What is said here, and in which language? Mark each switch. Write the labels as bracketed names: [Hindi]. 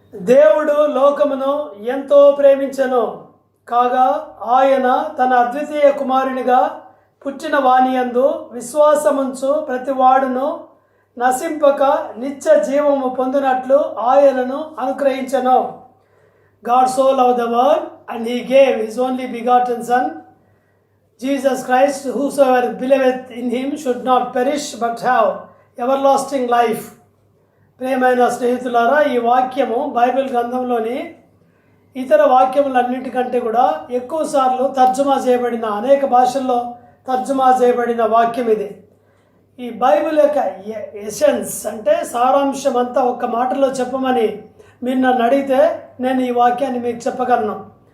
[Telugu] దేవుడు లోకమును ఎంతో ప్రేమించెను, కాగా ఆయన తన అద్వితీయ కుమారునిగా పుట్టిన వానియందు విశ్వాసముంచు ప్రతి వాడును నశింపక నిత్య జీవము పొందినట్లు ఆయనను అనుగ్రహించెను. [English] God so loved the world and he gave his only begotten son Jesus Christ, whosoever believeth in him should not perish but have everlasting life. [Telugu] ప్రియమైన స్నేహితులారా, ఈ వాక్యము బైబిల్ గ్రంథంలోని ఇతర వాక్యములన్నింటికంటే కూడా ఎక్కువ సార్లు తర్జుమా చేయబడిన, అనేక భాషల్లో తర్జుమా చేయబడిన వాక్యం ఇది. ఈ బైబిల్ యొక్క ఎసెన్స్ అంటే సారాంశం అంతా ఒక్క మాటలో చెప్పమని మీరు నన్ను అడిగితే నేను ఈ వాక్యాన్ని మీకు చెప్పగలను.